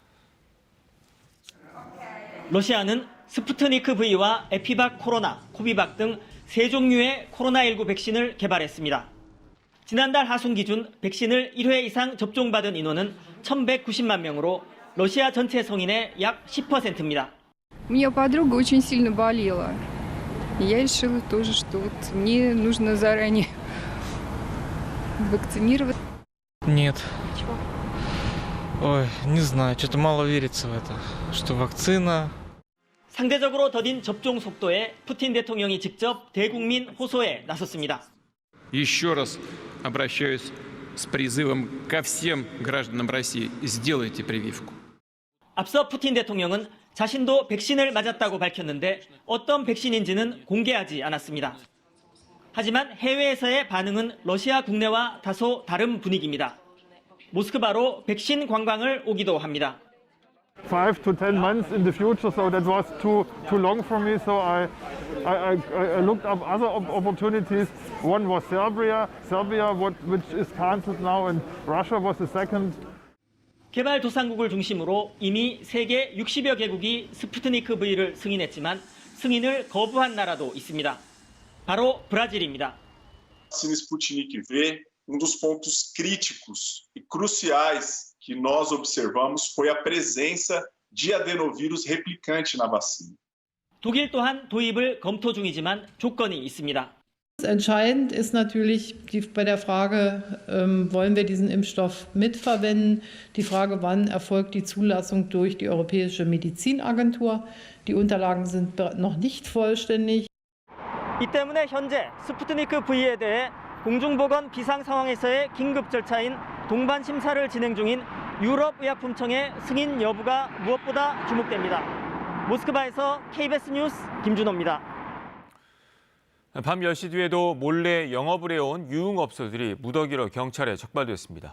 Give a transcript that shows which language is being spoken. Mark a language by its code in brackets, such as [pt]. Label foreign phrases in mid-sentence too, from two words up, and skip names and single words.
[ko] 러시아는 스푸트니크 V와 에피박 코로나, 코비박 등 세 종류의 코로나19 백신을 개발했습니다. 지난달 하순 기준 백신을 1회 이상 접종받은 인원은 1,190만 명으로 러시아 전체 성인의 약 10%입니다. [ru] У меня подруга очень сильно болела. Я решила тоже, что вот мне нужно заранее вакцинировать. Нет. Ой, не знаю, что-то мало верится в это, что вакцина. [ko] 상대적으로 더딘 접종 속도에 푸틴 대통령이 직접 대국민 호소에 나섰습니다. [ru] Еще раз обращаюсь с призывом ко всем гражданам России: сделайте прививку. [ko] 앞서 푸틴 대통령은 자신도 백신을 맞았다고 밝혔는데 어떤 백신인지는 공개하지 않았습니다. 하지만 해외에서의 반응은 러시아 국내와 다소 다른 분위기입니다. 모스크바로 백신 관광을 오기도 합니다. [en] 5 to 10 months in the future, so that was too long for me. So I looked up other opportunities. One was Serbia, which is cancelled now, and Russia was the second. [ko] 개발도상국을 중심으로 이미 세계 60여 개국이 스푸트니크 V를 승인했지만 승인을 거부한 나라도 있습니다. 바로 브라질입니다. [pt] Vacina Sputnik V, dos pontos críticos e cruciais que nós observamos foi a presença de adenovírus replicante na vacina. [ko] 독일 또한 도입을 검토 중이지만 조건이 있습니다. [de] Entscheidend ist natürlich bei der Frage, wollen wir diesen Impfstoff mitverwenden? Die Frage, wann erfolgt die Zulassung durch die Europäische Medizinagentur? Die Unterlagen sind noch nicht vollständig. [ko] 이 때문에 현재 스푸트니크 V에 대해 공중보건 비상 상황에서의 긴급 절차인 동반 심사를 진행 중인 유럽의약품청의 승인 여부가 무엇보다 주목됩니다. 모스크바에서 KBS 뉴스 김준호입니다. 밤 10시 뒤에도 몰래 영업을 해온 유흥업소들이 무더기로 경찰에 적발됐습니다.